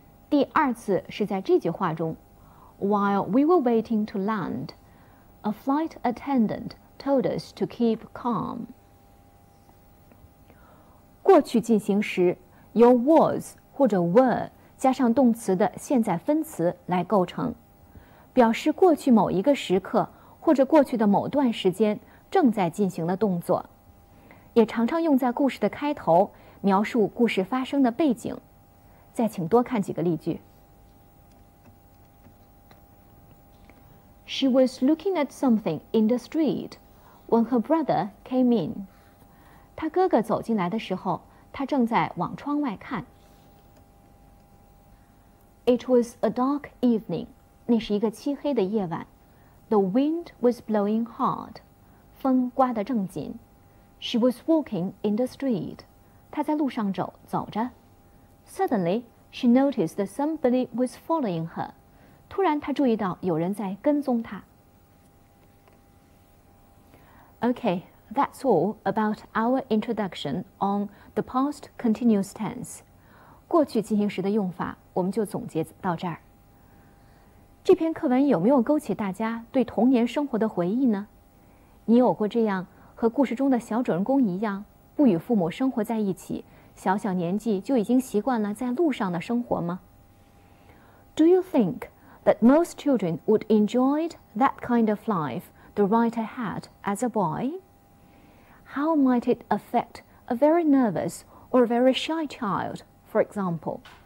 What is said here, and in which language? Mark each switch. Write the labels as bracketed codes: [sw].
[zh] 第2次是在这句话中 ， [en] While we were waiting to land, a flight attendant told us to keep calm。 [zh] 过去进行时由 was 或者 were 加上动词的现在分词来构成，表示过去某一个时刻或者过去的某段时间正在进行的动作，也常常用在故事的开头，描述故事发生的背景。再请多看几个例句。 [en] She was looking at something in the street when her brother came in。 [zh] 她哥哥走进来的时候，她正在往窗外看。 [en] It was a dark evening。 [zh] 那是一个漆黑的夜晚。 [en] The wind was blowing hard。 [zh] 风刮得正紧。 [en] She was walking in the street。 [zh] 她在路上走着。 [en] Suddenly, she noticed that somebody was following her. [zh] 突然，她注意到有人在跟踪她。 [en] Okay, that's all about our introduction on the past continuous tense. [zh] 过去进行时的用法，我们就总结到这儿。这篇课文有没有勾起大家对童年生活的回忆呢？你有过这样和故事中的小主人公一样，不与父母生活在一起？小小年纪就已经习惯了在路上的生活吗？ [en] Do you think that most children would enjoy that kind of life the writer had as a boy? How might it affect a very nervous or a very shy child, for example?